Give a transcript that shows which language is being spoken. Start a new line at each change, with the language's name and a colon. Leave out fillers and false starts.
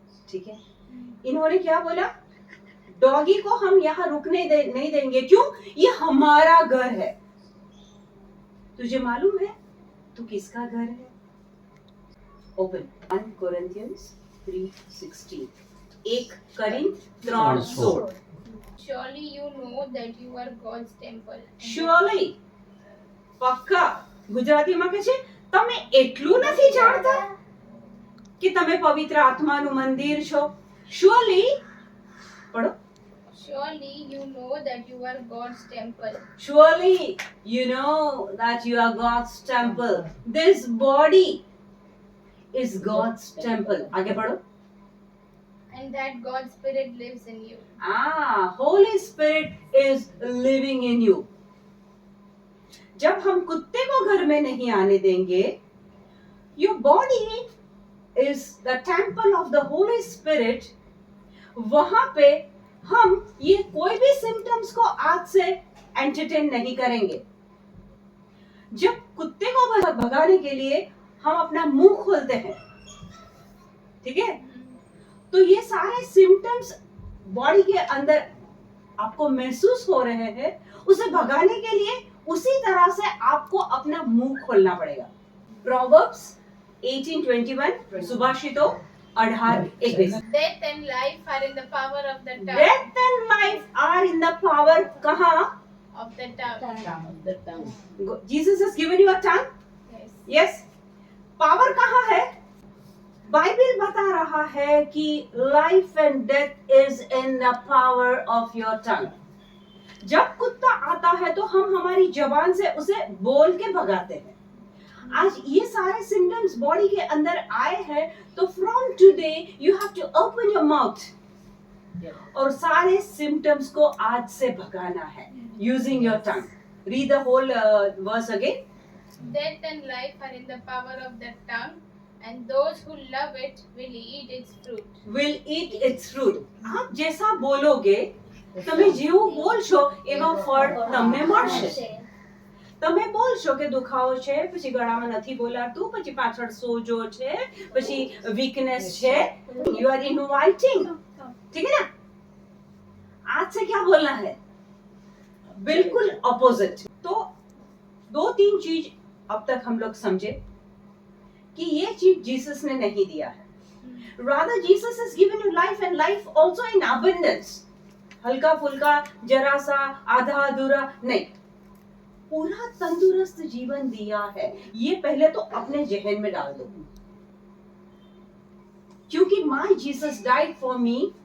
Hindi: ठीक है, इन्होंने क्या बोला? डॉगी को हम यहाँ रुकने नहीं देंगे. क्यों? ये हमारा घर है. तुझे मालूम है तू किसका घर है?
English: Open 1 Corinthians 3:16. 1 Corinth 3:16. Surely you know that you are God's temple. Surely,
Gujarati: પક્કા. ગુજરાતીમાં કહે છે તમે એટલું નથી જાણતા કે તમે પવિત્ર આત્માનું મંદિર છો?
English: Surely,
Hindi: પઢો.
English: Surely you know that you are God's temple. Surely you know that you are God's temple. This body is God's temple.
Hindi: आगे पढ़ो.
English: And that God's Spirit lives in you. Holy Spirit is living in you.
Hindi: जब हम कुत्ते को घर में नहीं आने देंगे,
English: your body is the temple of the Holy Spirit.
Hindi: वहां पे हम ये कोई भी सिम्टम्स को आज से एंटरटेन नहीं करेंगे. जब कुत्ते को भगाने के लिए हम अपना मुंह खोलते हैं, ठीक है, तो ये सारे सिम्टम्स बॉडी के अंदर आपको महसूस हो रहे हैं. उसे भगाने के लिए उसी तरह से आपको अपना मुंह खोलना पड़ेगा.
English: Proverbs 18:21, सुभाषितों 18:21. Death and life are in the power of the tongue. Death and life are in the power.
Hindi: कहाँ?
English: Of the tongue. The tongue. Jesus has given you a tongue. Yes. Yes.
Hindi: Power कहाँ है? Bible बता रहा है कि
English: Life and death is in the power of your tongue.
Hindi: जब कुत्ता आता है तो हम हमारी जबान से उसे बोल के भगाते हैं. आज ये सारे सिम्टम्स बॉडी के अंदर आए हैं, तो
English: from today you have to open your mouth
Hindi: और सारे सिम्टम्स को आज से भगाना है
English: Using your tongue. Read the whole verse again. Death and life are in the power of the tongue, and those who love it will eat its fruit. will eat its fruit.
Hindi: આપ જેસા બોલોગે
Gujarati: તમે જેવું બોલશો એવા ફળ તમને મળશે. તમે બોલશો કે દુખાવો છે, પછી ગળામાં નથી બોલાતું, પછી પાછળ સોજો છે, પછી વીકનેસ છે,
English: you are inviting.
Hindi: ठीक है ना? आज से क्या बोलना है? बिल्कुल ऑपोजिट. तो 2-3 चीज अब तक हम लोग समझे कि ये चीज जीसस ने नहीं दिया है.
English: Rather Jesus has given you life and life also in abundance.
Hindi: हल्का फुल्का जरा सा आधा अधूरा नहीं, पूरा तंदुरुस्त जीवन दिया है. ये पहले तो अपने जहन में डाल दो, क्योंकि
English: My Jesus died for me.